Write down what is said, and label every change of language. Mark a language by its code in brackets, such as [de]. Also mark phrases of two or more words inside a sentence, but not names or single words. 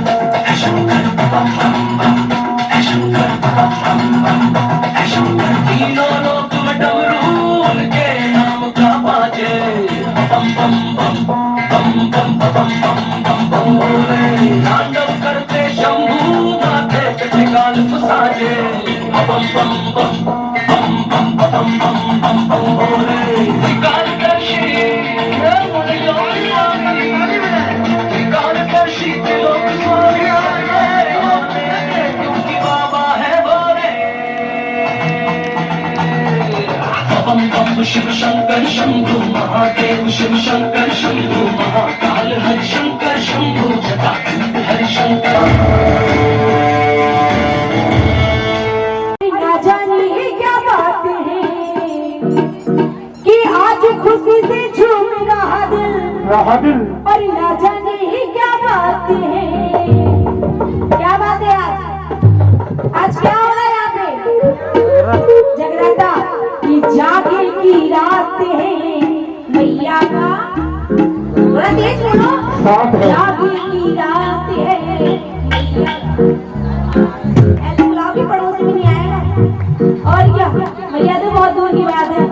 [hi] तीनों लोक में डमरू उनके नाम का बाजे बम बम बम बम बम बम बम बम बम बोले तांडव करते शंभू माथे पे टिकाल साजे बम बम बम बम बम बम बम बम बम बोले टिकाल कर श्री टिकाल कर श्री लोक स्वामी शिव शंकर शंभु महादेव शिव शंकर शंभु महाकाल हरि शंकर शंभु जटायुक्त हरि शंकर ना जाने क्या बात है कि आज खुशी से झूम रहा दिल और ना जाने क्या बात है। क्या बात है आज क्या हो रहा है यहाँ पे जगराता की जागे की रात है मैया का थोड़ा तेज बोलो जागे की रात है ऐसे गुलाबी पड़ोस में नहीं आएगा और क्या मैया तो बहुत दूर की बात है।